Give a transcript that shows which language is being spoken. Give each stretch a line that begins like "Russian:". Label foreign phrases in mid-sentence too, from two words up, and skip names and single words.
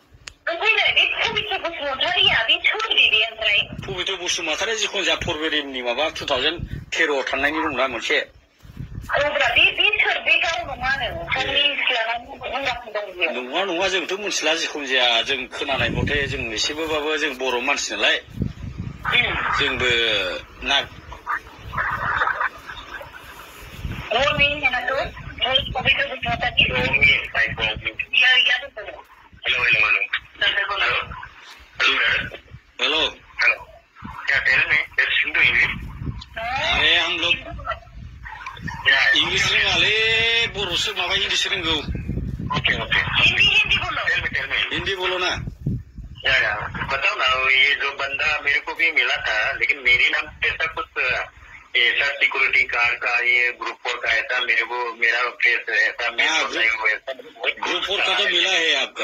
Bodo: पबित्र बसुमतारी जिखुनु जाया फरवरिनि माबा 2013 थांनायनि दंना मोनसे। नङा जोंथ' मिथिला जिखुनु जाया जों खोनानाय मथे जों एसेबाबो जों बर' मानसि नालाय जोंबो ना
Hindi: हेलो अरे हम लोग
Bodo: इंग्लिश रोंगाले बर'सो माबा इंग्लिश रोंगौ।
Hindi: हिंदी बोलो ना। बताओ ना ये जो बंदा मेरे को भी मिला था लेकिन मेरे नाम पे ऐसा कुछ ऐसा
English: security guard
Hindi: का ये ग्रुप 4 का ऐसा मेरे को मेरा फेस ऐसा ग्रुप 4 का तो मिला है आपका।